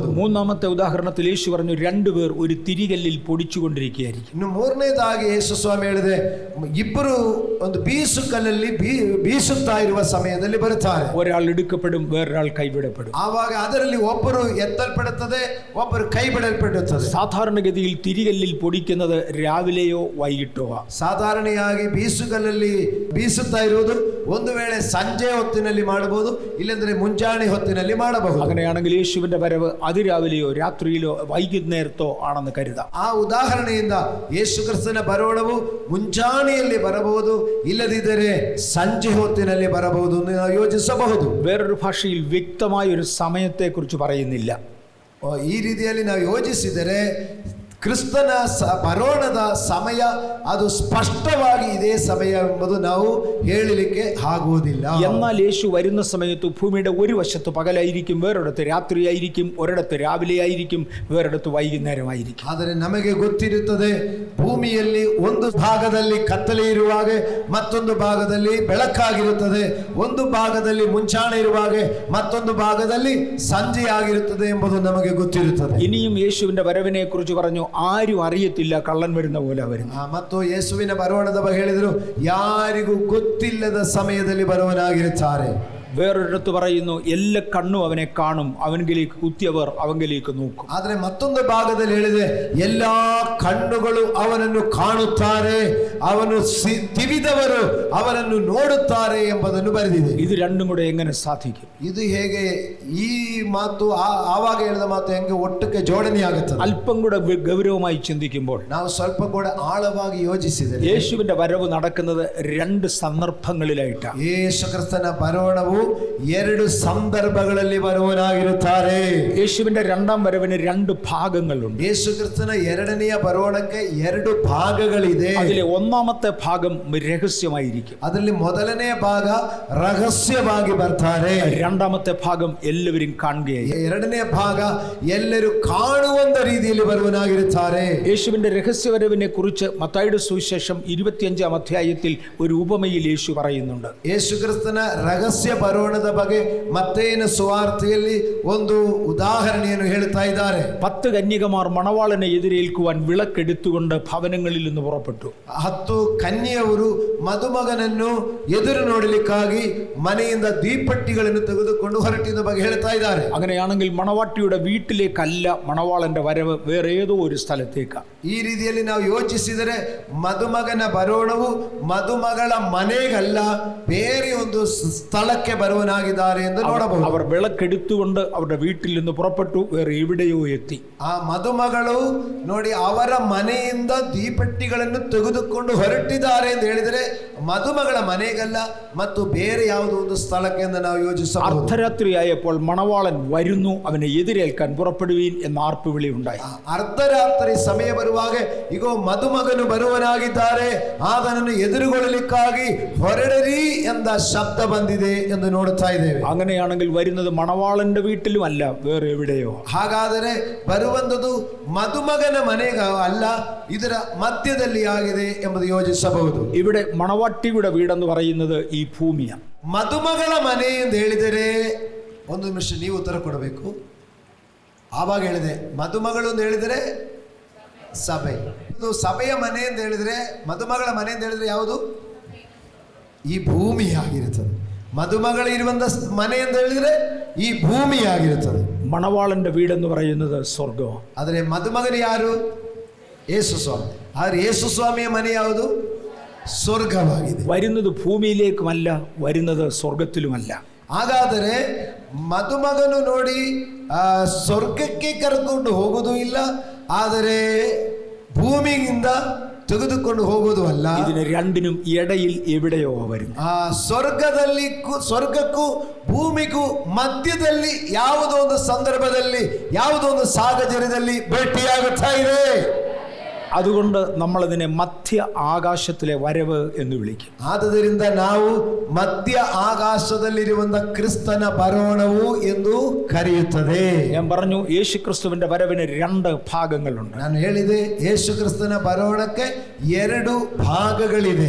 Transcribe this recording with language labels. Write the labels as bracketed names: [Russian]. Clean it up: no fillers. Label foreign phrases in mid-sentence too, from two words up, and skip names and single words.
[Malayalam] മൂന്നാമത്തെ ഉദാഹരണത്തിൽ യേശു പറഞ്ഞു രണ്ടുപേർ ഒരു തിരികല്ലിൽ പൊടിച്ചുകൊണ്ടിരിക്കുകയായിരിക്കും. [Kannada] ಇನ್ನು ಮೂರನೇದಾಗಿ ಯೇಸು ಸ್ವಾಮಿ ಹೇಳಿದೆ, ಇಬ್ಬರು ಒಂದು ಬೀಸು ಕಲ್ಲಲ್ಲಿ ಬೀಸುತ್ತಾ ಇರುವ ಸಮಯದಲ್ಲಿ ಬರುತ್ತಾರೆ. [Malayalam] ഒരാൾ എടുക്കപ്പെടും, വേറൊരാൾ കൈവിടപ്പെടും. [Kannada] ಆವಾಗ ಅದರಲ್ಲಿ ಒಬ್ಬರು ಎತ್ತಲ್ಪಡುತ್ತದೆ, ಒಬ್ಬರು ಕೈ ಬಿಡಲ್ಪಡುತ್ತದೆ. [Malayalam] സാധാരണഗതിയിൽ തിരികല്ലിൽ പൊടിക്കുന്നത് രാവിലെയോ വൈകിട്ടോ. [Kannada] ಸಾಧಾರಣೆಯಾಗಿ ಬೀಸುಗಲ್ಲಲ್ಲಿ ಬೀಸುತ್ತಾ ಇರುವುದು ಒಂದು ವೇಳೆ ಸಂಜೆ ಹೊತ್ತಿನಲ್ಲಿ ಮಾಡಬಹುದು, ಇಲ್ಲಂದ್ರೆ ಮುಂಜಾನೆ ಹೊತ್ತಿನಲ್ಲಿ ಮಾಡಬಹುದು. [Malayalam] അങ്ങനെയാണെങ്കിൽ യേശുവിന്റെ വരവ് അതിരാവിലെയോ രാത്രിയിലോ വൈകുന്നേരത്തോ ആണെന്ന് കരുതാം. [Kannada] ಆ ಉದಾಹರಣೆಯಿಂದ ಯೇಸು ಕ್ರಿಸ್ತನ ಬರೋಣವು ಮುಂಜಾನೆಯಲ್ಲಿ ಬರಬಹುದು, ಇಲ್ಲದಿದ್ದರೆ ಸಂಜೆ ಹೊತ್ತಿನಲ್ಲಿ ಬರಬಹುದು ಎಂದು ಯೋಚಿಸಬಹುದು. [Malayalam] വേറൊരു ഭാഷയിൽ വ്യക്തമായ ഒരു സമയത്തെക്കുറിച്ച് പറയുന്നില്ല. [Kannada] ಈ ರೀತಿಯಲ್ಲಿ ನಾವು ಯೋಚಿಸಿದರೆ ಕ್ರಿಸ್ತನ ಬರೋಣದ ಸಮಯ ಅದು ಸ್ಪಷ್ಟವಾಗಿ ಇದೇ ಸಮಯ ಎಂಬುದು ನಾವು ಹೇಳಲಿಕ್ಕೆ ಆಗುವುದಿಲ್ಲ. [Malayalam] എന്നാൽ യേശു വരുന്ന സമയത്ത് ഭൂമിയുടെ ഒരു വശത്ത് പകലായിരിക്കും, വേറൊരിടത്ത് രാത്രിയായിരിക്കും, ഒരിടത്ത് രാവിലെയായിരിക്കും, വേറൊരിടത്ത് വൈകുന്നേരമായിരിക്കും. [Kannada] ಆದರೆ ನಮಗೆ ಗೊತ್ತಿರುತ್ತದೆ, ಭೂಮಿಯಲ್ಲಿ ಒಂದು ಭಾಗದಲ್ಲಿ ಕತ್ತಲೆ ಇರುವಾಗ ಮತ್ತೊಂದು ಭಾಗದಲ್ಲಿ ಬೆಳಕಾಗಿರುತ್ತದೆ, ಒಂದು ಭಾಗದಲ್ಲಿ ಮುಂಚಾಣೆ ಇರುವಾಗ ಮತ್ತೊಂದು ಭಾಗದಲ್ಲಿ ಸಂಜೆ ಆಗಿರುತ್ತದೆ ಎಂಬುದು ನಮಗೆ ಗೊತ್ತಿರುತ್ತದೆ. [Malayalam] ഇനിയും യേശുവിന്റെ വരവിനെ കുറിച്ച് പറഞ്ഞു, ആരും അറിയത്തില്ല, കള്ളൻ വരുന്ന പോലെ വരുന്നു. [Kannada] ಮತ್ತು ಯೇಸುವಿನ ಬರೋಣದ ಬಗ್ಗೆ ಹೇಳಿದರು, ಯಾರಿಗೂ ಗೊತ್ತಿಲ್ಲದ ಸಮಯದಲ್ಲಿ ಬರುವನಾಗಿರುತ್ತಾರೆ. [Malayalam] വേറൊരിടത്ത് പറയുന്നു, എല്ലാ കണ്ണും അവനെ കാണും, അവനിലേക്ക് കുത്തിയവർ അവനിലേക്ക് നോക്കും. [Kannada] ಆದ್ರೆ ಮತ್ತೊಂದು ಭಾಗದಲ್ಲಿ ಹೇಳಿದೆ, ಎಲ್ಲಾ ಕಣ್ಣುಗಳು ಅವನನ್ನು ಕಾಣುತ್ತಾರೆ, ಅವನು ತಿವಿದವರು ಅವನನ್ನು ನೋಡುತ್ತಾರೆ ಎಂಬುದನ್ನು ಬರೆದಿದೆ. [Malayalam] ഇത് രണ്ടും കൂടെ എങ്ങനെ സാധിക്കും? [Kannada] ಇದು ಹೇಗೆ ಈ ಮಾತು ಆವಾಗ ಹೇಳಿದ ಮಾತು ಹೆಂಗೆ ಒಟ್ಟಿಗೆ ಜೋಡಣೆ ಆಗುತ್ತದೆ? [Malayalam] അല്പം കൂടെ ഗൗരവമായി ചിന്തിക്കുമ്പോൾ [Kannada] ನಾವು ಸ್ವಲ್ಪ ಕೂಡ ಆಳವಾಗಿ ಯೋಚಿಸಿದರೆ [Malayalam] യേശുവിന്റെ വരവ് നടക്കുന്നത് രണ്ട് സന്ദർഭങ്ങളിലായിട്ടാണ്. [Kannada] ಯೇಸು ಕ್ರಿಸ್ತನ ಬರೋಣವು ಎರಡು ಸಂದರ್ಭಗಳಲ್ಲಿ ಬರುವನಾಗಿರುತ್ತಾರೆ. [Malayalam] യേശുവിന്റെ രണ്ടാം വരവിന് രണ്ട് ഭാഗങ്ങളുണ്ട്. [Kannada] ಯೇಸು ಕ್ರಿಸ್ತನ ಎರಡನೆಯ ಬರೋಣಕ್ಕೆ ಎರಡು ಭಾಗಗಳಿದೆ. [Malayalam] അതിലെ ഒന്നാമത്തെ ഭാഗം രഹസ്യമായിരിക്കും. [Kannada] ಅದರಲ್ಲಿ ಮೊದಲನೇ ಭಾಗ ರಹಸ್ಯವಾಗಿ ಬರ್ತಾರೆ. [Malayalam] രണ്ടാമത്തെ ഭാഗം എല്ലാവരും കാണുകയായി. [Kannada] ಎರಡನೇ ಭಾಗ ಎಲ್ಲರೂ ಕಾಣುವಂತ ರೀತಿಯಲ್ಲಿ ಬರುವನಾಗಿರುತ್ತಾರೆ. [Malayalam] യേശുവിന്റെ രഹസ്യവരവിനെ കുറിച്ച് മത്തായിയുടെ സുവിശേഷം 25-ാം അധ്യായത്തിൽ ഒരു ഉപമയിൽ യേശു പറയുന്നുണ്ട്. [Kannada] ಯೇಸು ಕ್ರಿಸ್ತನ ರಹಸ್ಯ ಬರೋಣದ ಬಗ್ಗೆ ಮತ್ತೇನ ಸುವಾರ್ತೆಯಲ್ಲಿ ಒಂದು ಉದಾಹರಣೆಯನ್ನು ಹೇಳ್ತಾ ಇದ್ದಾರೆ. [Malayalam] 10 കന്യകമാർ മണവാളനെ എതിരേൽക്കുവാൻ വിളക്കെടുത്തുകൊണ്ട് ഭവനങ്ങളിൽ നിന്ന് പുറപ്പെട്ടു. [Kannada] 10 ಕನ್ಯೆಯವರು ಮದುಮಗನನ್ನು ಎದುರು ನೋಡಲಿಕ್ಕಾಗಿ ಮನೆಯಿಂದ ದೀಪಟ್ಟಿಗಳನ್ನು ತೆಗೆದುಕೊಂಡು ಹೊರಟಿದ ಬಗ್ಗೆ ಹೇಳ್ತಾ ಇದ್ದಾರೆ. [Malayalam] അങ്ങനെയാണെങ്കിൽ മണവാട്ടിയുടെ വീട്ടിലേക്കല്ല മണവാളന്റെ വരവ്, വേറെ ഏതോ ഒരു സ്ഥലത്തേക്കാണ്. [Kannada] ಈ ರೀತಿಯಲ್ಲಿ ನಾವು ಯೋಚಿಸಿದರೆ ಮದುಮಗನ ಬರೋಣವು ಮದುಮಗಳ ಮನೆಗಲ್ಲ, ಬೇರೆ ಒಂದು ಸ್ಥಳಕ್ಕೆ ಬರುವನಾಗಿದ್ದಾರೆ ಎಂದು ನೋಡಬಹುದು. [Malayalam] അവർ വിളക്കെടുത്തുകൊണ്ട് അവരുടെ വീട്ടിൽ നിന്ന് പുറപ്പെട്ടു, വേറെ എവിടെയോ എത്തി. [Kannada] ಆ ಮದುಮಗಳು ನೋಡಿ ಅವರ ಮನೆಯಿಂದ ದೀಪಟ್ಟಿಗಳನ್ನು ತೆಗೆದುಕೊಂಡು ಹೊರಟಿದ್ದಾರೆ ಎಂದು ಹೇಳಿದರೆ ಮದುಮಗಳ ಮನೆಗಲ್ಲ ಮತ್ತು ಬೇರೆ ಯಾವುದೋ ಒಂದು ಸ್ಥಳಕ್ಕೆ ಎಂದು ನಾವು ಯೋಚಿಸಬಹುದು. [Malayalam] അർദ്ധരാത്രിയായപ്പോൾ മണവാളൻ വരുന്നു, അവനെ എതിരേൽക്കാൻ പുറപ്പെടുവീൻ എന്ന ആർപ്പുവിളി ഉണ്ടായി. [Kannada] ಅರ್ಧರಾತ್ರಿ ಸಮಯ ಬರುವಾಗ ಇಗೋ ಮದುಮಗನು ಬರುವನಾಗಿದ್ದಾರೆ, ಆತನನ್ನು ಎದುರುಗೊಳ್ಳಲಿಕ್ಕಾಗಿ ಹೊರಡರಿ ಎಂದ ಶಬ್ದ ಬಂದಿದೆ ಎಂದು ನೋಡುತ್ತಾ ಇದ್ದೇವೆ. [Malayalam] അങ്ങനെയാണെങ്കിൽ വരുന്നത് മണവാളന്റെ വീട്ടിലും അല്ല, വേറെ എവിടെയോ. [Kannada] ಹಾಗಾದರೆ ಬರುವಂತದ್ದು ಮದುಮಗನ ಮನೆಗ ಅಲ್ಲ, ಇದರ ಮಧ್ಯದಲ್ಲಿ ಆಗಿದೆ ಎಂಬುದು ಯೋಚಿಸಬಹುದು. [Malayalam] ഇവിടെ മണവാട്ടിയുടെ വീടെന്ന് പറയുന്നത് ഈ ഭൂമിയാണ്. [Kannada] ಮದುಮಗಳ ಮನೆ ಎಂದು ಹೇಳಿದರೆ ಒಂದು ನಿಮಿಷ ನೀವು ಉತ್ತರ ಕೊಡಬೇಕು. ಆವಾಗ ಹೇಳಿದೆ ಮದುಮಗಳು ಎಂದು ಹೇಳಿದರೆ ಸಭೆ, ಇದು ಸಭೆಯ ಮನೆ ಎಂದು ಹೇಳಿದರೆ, ಮದುಮಗಳ ಮನೆ ಎಂದು ಹೇಳಿದರೆ ಯಾವುದು? ಈ ಭೂಮಿಯಾಗಿರುತ್ತದೆ. ಮದುಮಗಳು ಇರುವಂತ ಮನೆ ಎಂದು ಹೇಳಿದರೆ ಈ ಭೂಮಿಯಾಗಿರುತ್ತದೆ. [Malayalam] മണവാളന്റെ വീടെന്ന് പറയുന്നത് സ്വർഗം. [Kannada] ಆದರೆ ಮದುಮಗನು ಯಾರು? ಯೇಸು ಸ್ವಾಮಿ. ಆದರೆ ಯೇಸು ಸ್ವಾಮಿಯ ಮನೆ ಯಾವುದು? ಸ್ವರ್ಗವಾಗಿದೆ. [Malayalam] വരുന്നത് ഭൂമിയിലേക്കുമല്ല, വരുന്നത് സ്വർഗത്തിലുമല്ല. [Kannada] ಹಾಗಾದರೆ ಮದುಮಗನು ನೋಡಿ ಸ್ವರ್ಗಕ್ಕೆ ಕರೆದುಕೊಂಡು ಹೋಗುವುದು ಇಲ್ಲ, ಆದರೆ ಭೂಮಿಯಿಂದ ತೆಗೆದುಕೊಂಡು ಹೋಗುವುದು ಅಲ್ಲ. [Malayalam] ഇതിന് രണ്ടിനും ഇടയിൽ എവിടെയോ വരുന്നു. [Kannada] ಸ್ವರ್ಗಕ್ಕೂ ಭೂಮಿಗೂ ಮಧ್ಯದಲ್ಲಿ ಯಾವುದೋ ಒಂದು ಸಂದರ್ಭದಲ್ಲಿ ಯಾವುದೋ ಒಂದು ಸಾಹಚರ್ಯದಲ್ಲಿ ಭೇಟಿಯಾಗುತ್ತಾ ಇದೆ. [Malayalam] അതുകൊണ്ട് നമ്മളതിനെ മധ്യ ആകാശത്തിലെ വരവ് എന്ന് വിളിക്കും. [Kannada] ಆದ್ದರಿಂದ ನಾವು ಮಧ್ಯ ಆಕಾಶದಲ್ಲಿರುವಂತ ಕ್ರಿಸ್ತನ ಬರೋಣವು ಎಂದು ಕರೆಯುತ್ತದೆ. [Malayalam] ഞാൻ പറഞ്ഞു, യേശു ക്രിസ്തുവിന്റെ വരവിന് രണ്ട് ഭാഗങ്ങളുണ്ട്. [Kannada] ನಾನು ಹೇಳಿದೆ യേശു ಕ್ರಿಸ್ತನ ಬರೋಣಕ್ಕೆ ಎರಡು ಭಾಗಗಳಿದೆ.